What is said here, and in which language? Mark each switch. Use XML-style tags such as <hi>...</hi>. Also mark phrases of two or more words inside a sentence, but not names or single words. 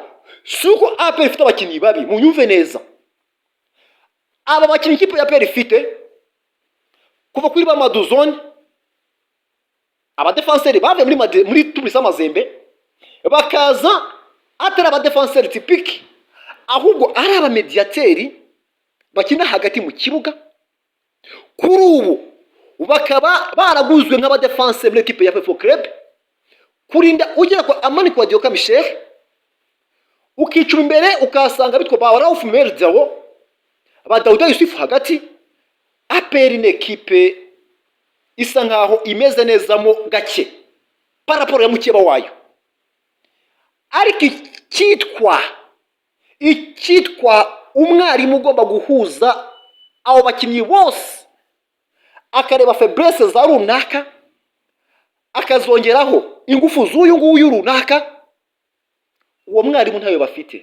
<rw>Suko APR ifite abakinnyi babi, munyumve neza. Aba bakinnyi ikipe ya APR ifite kuva kuri ba Maduzone, aba defenseur bave muri Tubisa Mazembe, bakaza atari aba</rw> <fr>defenseur typique,</fr> <rw>ahubwo ari aba mediateri bakina hagati mu kibuga. Kuri ubu bakaba baraguzwe nk'aba defenseur muri equipe ya APR Football Club, kurinda ugera kwa Amani kwa Dioka Michel, ukicuma imbere ukasanga bitwa ba Raouf Merzawo, aba Dauda Yusuf hagati. APR ni equipe isa nkaho imeze neza mo gake paraporo ya mukeba wayo, ariko ikitwa umwarimu ugomba guhuza abo bakinnyi bose, akareba faiblesse za runaka akazongeraho ingufu z'uyu nguyu runaka, uwo mwarimu ntayo bafite.</rw>